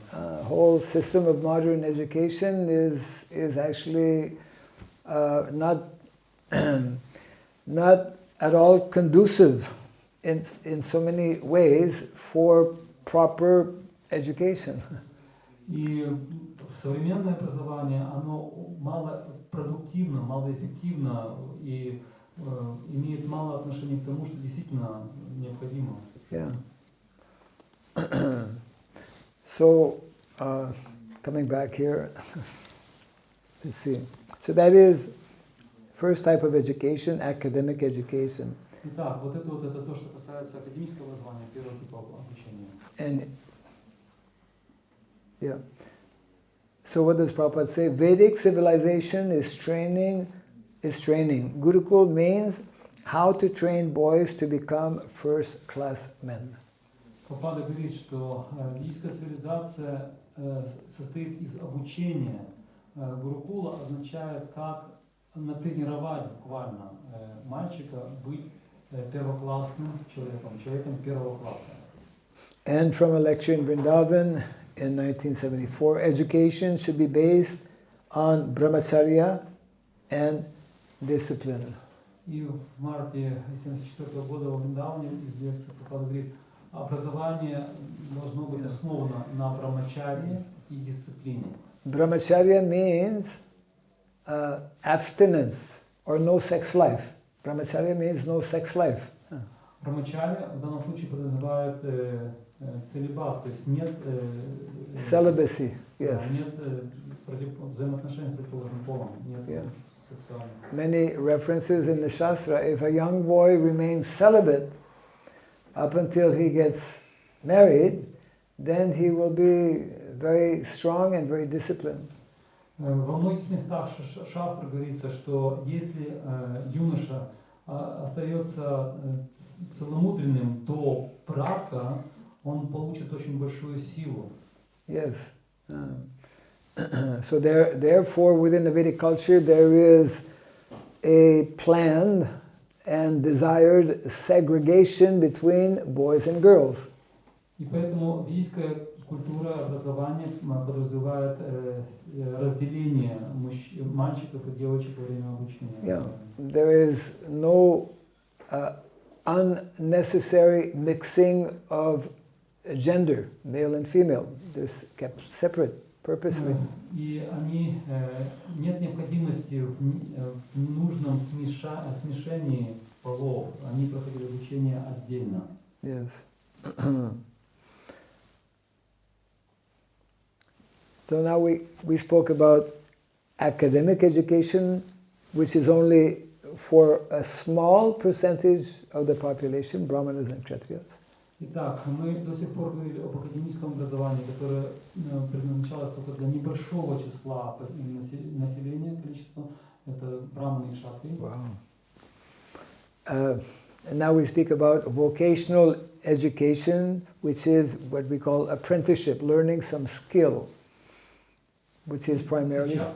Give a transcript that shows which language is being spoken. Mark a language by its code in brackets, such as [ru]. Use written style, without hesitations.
[en] The whole system of modern education is actually not at all conducive in so many ways for proper education. [ru] И современное образование, оно малопродуктивно, малоэффективно и имеет мало отношения к тому, что действительно необходимо. [en] Yeah. So, coming back here, let's see. So that is first type of education, academic education. [ru] Итак, вот это то, что касается академического образования, первого типа обучения. [en] And yeah. So what does Prabhupada say? Vedic civilization is training. Gurukul means how to train boys to become first-class men. [ru] Прабхупада говорит, что ведическая цивилизация состоит из обучения. Гурукула означает, как натренировать буквально мальчика быть первоклассным человеком первого класса. [en] And from a lecture in Vrindavan in 1974, education should be based on brahmacharya and discipline. [ru] И в марте 1974 года во Вриндаване из лекции Прабхупада говорит, образование должно быть основано на брахмачарье и дисциплине. [en] Brahmacharya means abstinence or no sex life. Brahmacharya means no sex life. [ru] Брахмачарья в данном случае подразумевает целибат, то есть нет [en] Celibacy, yes. [ru] нет взаимоотношений с противоположным полом, нет сексуальных. [en] Many references in the Shastra. If a young boy remains celibate up until he gets married, then he will be very strong and very disciplined. [ru] Во многих местах шастра говорится, что если юноша остается целомудренным до брака, он получит очень большую силу. [en] Yes. So therefore, within the Vedic culture, there is a planned and desired segregation between boys and girls. [ru] И поэтому ведическая культура образования подразумевает разделение мальчиков и девочек во время обучения. [en] Yeah. There is no unnecessary mixing of gender, male and female. They're kept separate purposely. [ru] И они, нет необходимости в нужном смешении полов. Они проходили обучение отдельно. [en] Yes. So now we spoke about academic education, which is only for a small percentage of the population, Brahmanas and Kshatriyas. [ru] Итак, мы до сих пор говорили об академическом образовании, которое предназначалось только для небольшого числа населения, количества, это браманы и кшатрии. [en] Wow. And now we speak about vocational education, which is what we call apprenticeship, learning some skill, which is primarily...